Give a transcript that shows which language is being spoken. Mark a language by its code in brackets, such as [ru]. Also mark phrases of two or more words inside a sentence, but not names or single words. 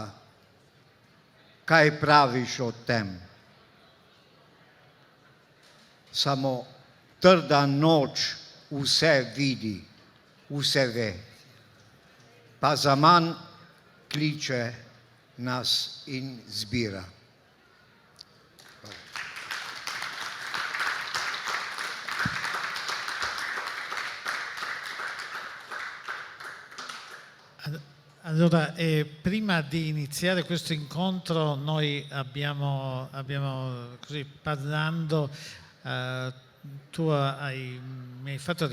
[sl] Kaj praviš o tem? Samo trda noč vse vidi, vse ve, pa zaman kliče nas in zbira. [it] Allora, prima di iniziare questo incontro noi abbiamo così parlando, tu mi hai fatto